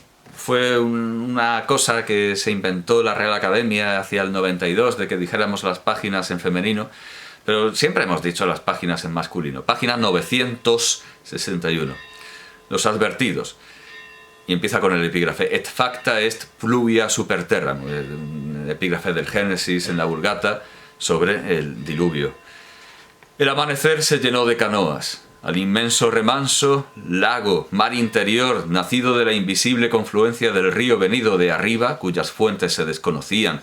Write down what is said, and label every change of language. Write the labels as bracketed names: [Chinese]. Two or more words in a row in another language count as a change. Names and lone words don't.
[Spanish] Fue una cosa que se inventó la Real Academia hacia el 92, de que dijéramos las páginas en femenino, pero siempre hemos dicho las páginas en masculino. Página 961. Los advertidos. Y empieza con el epígrafe. [Latin] Et facta est pluvia super terram. [Spanish] El epígrafe del Génesis en la Vulgata sobre el diluvio. El amanecer se llenó de canoas. al inmenso remanso, lago, mar interior, nacido de la invisible confluencia del río venido de arriba, cuyas fuentes se desconocían,